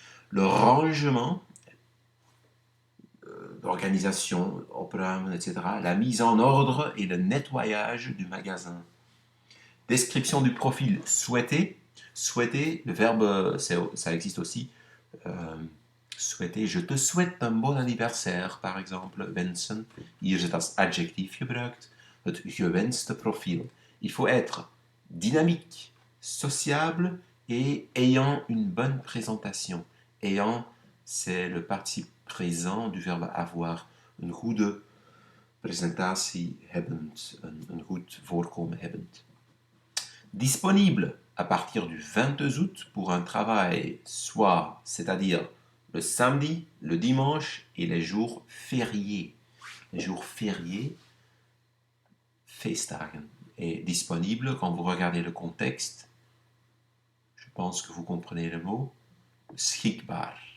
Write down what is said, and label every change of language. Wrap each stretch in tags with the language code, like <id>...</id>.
<fr>Le rangement, l'organisation, opruimen, etc. La mise en ordre et le nettoyage du magasin. Description du profil souhaité. Souhaiter, le verbe, ça existe aussi. Souhaiter, je te souhaite un bon anniversaire, par exemple, wensen.</fr> <nl>Hier is het als adjectief gebruikt. Het gewenste profiel.</nl> <fr>Il faut être dynamique, sociable et ayant une bonne présentation. Ayant, c'est le participe présent du verbe avoir.</fr> <nl>Een goede presentatie hebbend, een goed voorkomen hebbend.</nl> <fr>Disponible à partir du 22 août pour un travail soit, c'est-à-dire le samedi, le dimanche et les jours fériés. Les jours fériés, feestdagen. Et disponible, quand vous regardez le contexte, je pense que vous comprenez le mot, beschikbaar.</fr>